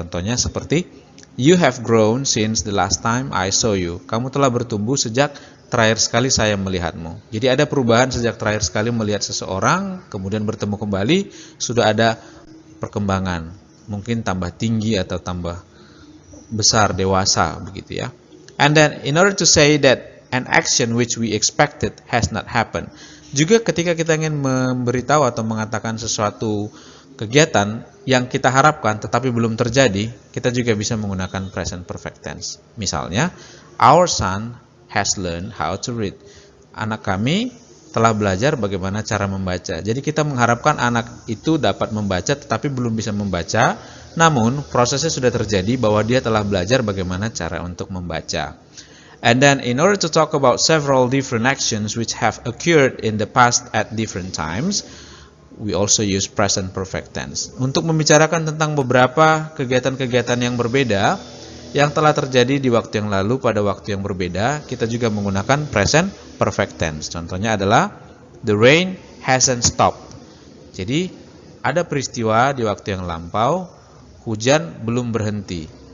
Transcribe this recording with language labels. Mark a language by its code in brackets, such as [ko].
[id] Contohnya seperti, [en] you have grown since the last time I saw you. [id] Kamu telah bertumbuh sejak terakhir sekali saya melihatmu. Jadi ada perubahan sejak terakhir sekali melihat seseorang, kemudian bertemu kembali, sudah ada perkembangan. Mungkin tambah tinggi atau tambah besar, dewasa, begitu ya. [en] And then, in order to say that an action which we expected has not happened. [id] Juga ketika kita ingin memberitahu atau mengatakan sesuatu kegiatan yang kita harapkan tetapi belum terjadi, kita juga bisa menggunakan present perfect tense. Misalnya, [en] our son has learned how to read. [id] Anak kami telah belajar bagaimana cara membaca. Jadi kita mengharapkan anak itu dapat membaca tetapi belum bisa membaca. Namun, prosesnya sudah terjadi bahwa dia telah belajar bagaimana cara untuk membaca. [en] And then, in order to talk about several different actions which have occurred in the past at different times, we also use present perfect tense. [id] Untuk membicarakan tentang beberapa kegiatan-kegiatan yang berbeda, yang telah terjadi di waktu yang lalu pada waktu yang berbeda, kita juga menggunakan present perfect tense. Contohnya adalah, [en] the rain hasn't stopped. [id] Jadi, ada peristiwa di waktu yang lampau, hujan belum berhenti.